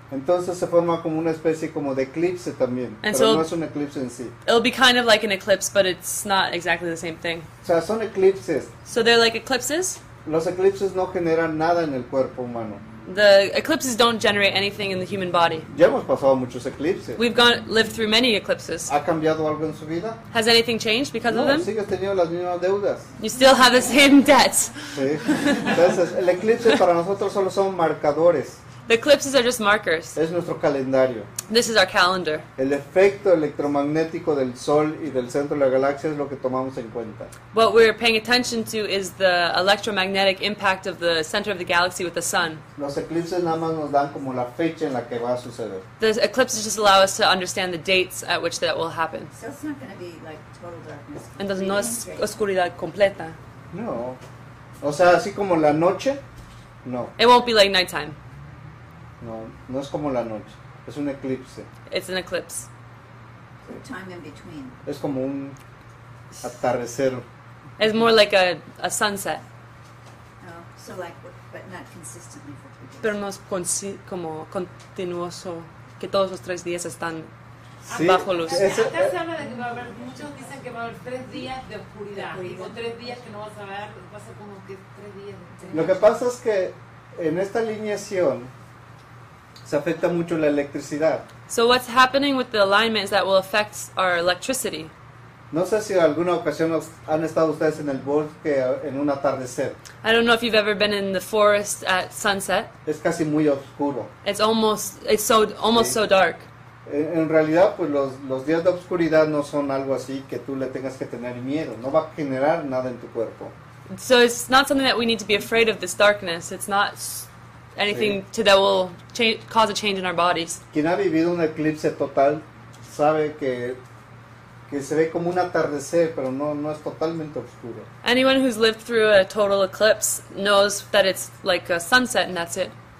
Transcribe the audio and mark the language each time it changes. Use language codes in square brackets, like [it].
[es] Entonces se forma como una especie como de eclipse también, [en] And [es] pero [en] so- [es] no es un eclipse en sí. [en] It'll be kind of like an eclipse, but it's not exactly the same thing. [es] O sea, son eclipses. [en] So they're like eclipses. [es] Los eclipses no generan nada en el cuerpo humano. [en] The eclipses don't generate anything in the human body. [es] Ya hemos pasado muchos eclipses. [en] We've lived through many eclipses. [es] ¿Ha cambiado algo en su vida? [en] Has anything changed because of [es] No, [en] them? [es] sigues teniendo las mismas deudas. [en] You still have the same debts. [es] ¿Sí? Entonces, el eclipse para nosotros solo son marcadores. [en] The eclipses are just markers. [es] Es nuestro calendario. [en] This is our calendar. [es] El efecto electromagnético del Sol y del centro de la galaxia es lo que tomamos en cuenta. [en] What we're paying attention to is the electromagnetic impact of the center of the galaxy with the sun. [es] Los eclipses nada más nos dan como la fecha en la que va a suceder. [en] The eclipses just allow us to understand the dates at which that will happen. So it's not going to be like total darkness. [es] Entonces no es oscuridad completa. No. O sea, así como la noche, no. [en] It won't be like nighttime. [es] No es como la noche. Es un eclipse. [en] It's an eclipse. So time in between. [es] Es como un atardecer. [en] It's more like a sunset. Oh, so like, but not consistently for 3 days. [es] Pero no es como continuoso, que todos los 3 días están Sí, bajo luz. Acá se habla de que va a haber, muchos dicen que va a haber 3 días de oscuridad, o 3 días que no vas a ver, va a ser como que 3 días de Lo que pasa es que en esta alineación se afecta mucho la electricidad. [en] So what's happening with the alignment is that will affect our electricity. [es] No sé si en alguna ocasión han estado ustedes en el bosque en un atardecer. [en] I don't know if you've ever been in the forest at sunset. [es] Es casi muy oscuro. [en] It's almost so dark. [es] En realidad, pues los días de oscuridad no son algo así que tú le tengas que tener miedo. No va a generar nada en tu cuerpo. [en] So it's not something that we need to be afraid of, this darkness. It's not anything that will cause a change in our bodies. [es] Quien ha vivido un eclipse total sabe que se ve como un atardecer, pero no es totalmente oscuro. [en] Anyone who's lived through a total eclipse knows that it's like a sunset and that's it.